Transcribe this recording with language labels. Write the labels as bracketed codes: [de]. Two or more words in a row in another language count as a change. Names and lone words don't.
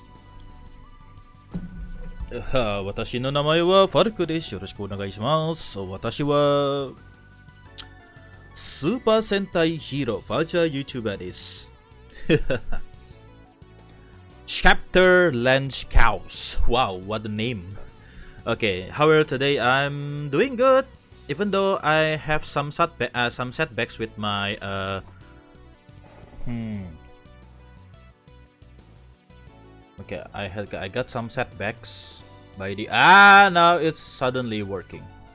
[ja] 私の名前はFalcoです. よろしくお願いします. 私はスーパー戦隊 [en] hero virtual YouTuber [ja] です. [en] Chapter Lunch Cows. Wow, what a name. Okay, however, today I'm doing good, even though I have some setbacks with my Okay, I got some setbacks by the now it's suddenly working.